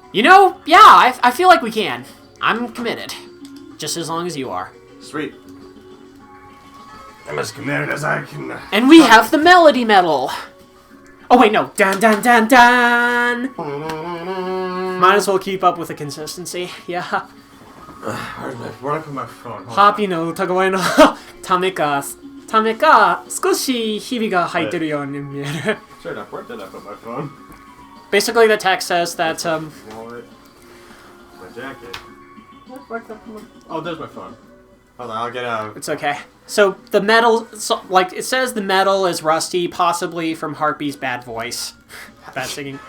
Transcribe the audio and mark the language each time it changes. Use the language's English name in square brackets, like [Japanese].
[English] Yeah, I feel like we can. I'm committed. Just as long as you are. Sweet. I'm as committed as I can. And we have the melody medal. Oh wait, no. Dun dun dun dun. Might as well keep up with the consistency. Yeah. Where do I put my phone? Hold on. [Japanese] ハーピーの歌声のためか少しひびが入ってるように見える。 [English] Straight up, where did I put my phone? Basically, the text says that Wallet. My jacket. Oh, there's my phone. Hold on, I'll get out. it's okay. So the metal, it says the metal is rusty, possibly from Harpy's bad voice, bad singing.